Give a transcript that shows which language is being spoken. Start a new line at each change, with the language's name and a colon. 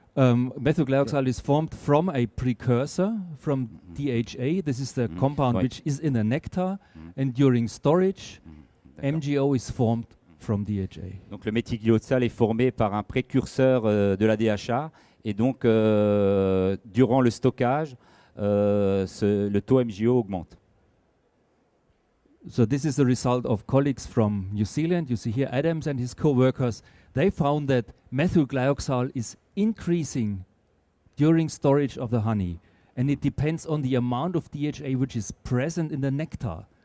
English: Methylglyoxal is formed from a precursor from DHA. This is the compound which is in the nectar, and during storage, MgO is formed from DHA.
French: Donc le méthylglyoxal est formé par un précurseur de la DHA, et donc durant le stockage, le taux MgO augmente.
English: So this is the result of colleagues from New Zealand. You see here Adams and his co-workers. They found that methylglyoxal is increasing during storage of the honey, and it depends on the amount of DHA which is present in the nectar.